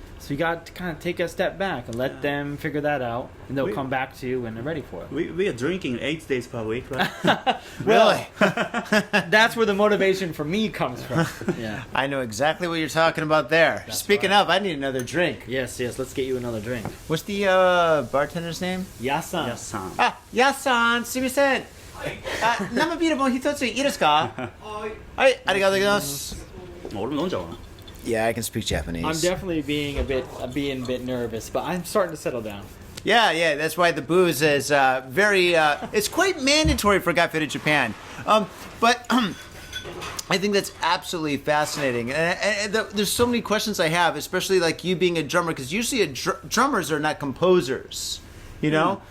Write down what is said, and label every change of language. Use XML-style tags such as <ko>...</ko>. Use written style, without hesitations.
<en>So you got to kind of take a step back and let them figure that out, and they'll come back to you when they're ready for it. We are drinking 8 days per week, right? Really? That's where the motivation for me comes from. Yeah. I know exactly what you're talking about there. That's Speaking right. of, I need another drink. Yes, let's get you another drink. What's the bartender's name? Yasan. Yes, son. Ah,</en> <ja>Yasan, すみません。生ビールも一ついいですか？はい、ありがとうございます。俺も飲んじゃおうな。</ja> <en>Yeah, I can speak Japanese. I'm definitely being a bit nervous, but I'm starting to settle down. Yeah, that's why the booze is very, it's quite mandatory for Got Fitted Japan. But I think that's absolutely fascinating. And there's so many questions I have, especially like you being a drummer, because usually drummers are not composers, you know?</en>